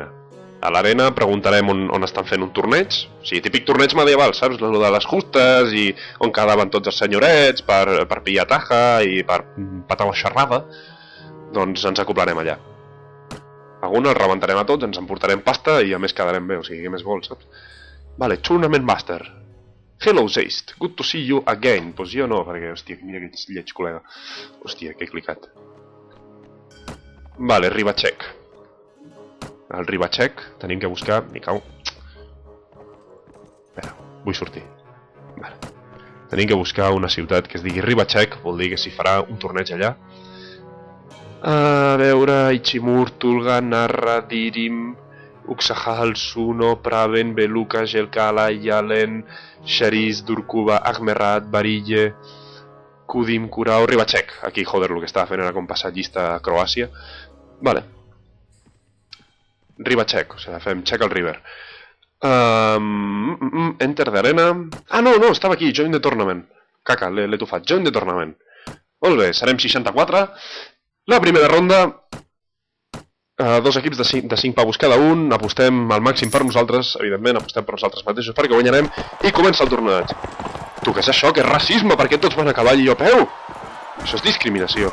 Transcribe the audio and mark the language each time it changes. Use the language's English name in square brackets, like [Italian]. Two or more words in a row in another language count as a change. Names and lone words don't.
[Catalan] A l'arena preguntarem on estan fent un torneig. O sigui, típic torneig medieval, saps? Lo de les justes i on quedaven tots els senyorets per pillar taja i per patar la xerrada. Doncs ens acoplarem allà. Alguns els rebentarem a tots, ens emportarem pasta i a més quedarem bé, o sigui, què més vols, saps? Vale, [English] Tournament Master. Hello, Zeist. Good to see you again. [Catalan] Pues jo no, perquè, hòstia, mira que ets lleig, col·lega. Hòstia, que he clicat. Vale, Rivachek. El Rivachek tenim que buscar... M'hi cau. Espera, vull sortir. Vale. Tenim que buscar una ciutat que es digui Rivachek, vol dir que s'hi farà un torneig allà. A veure... Ichimur, Tulga, Narra, Dirim... Uxahal, Suno, Praven, Beluka, Jelkala, Yalen, Shariz, Durkuba, Agmerat, Barille, Kudim, Kurao, Rivachek. Aquí, joder, el que estava fent era com passar llista a Croàcia. Vale. Rivachek, o sigui, fem check al river. Enter d'arena. Ah, no, estava aquí, [English] join the tournament. [Catalan] Caca, l'he tofat, [English] join the tournament. [Catalan] Molt bé, serem 64. La primera ronda... Dos equips de 5 pavos cada un, apostem al màxim per nosaltres, evidentment, apostem per nosaltres mateixos perquè guanyarem, i comença el torneig. Tu, què és això? Que és racisme? Per què tots van a cavall i jo a peu? Això és discriminació.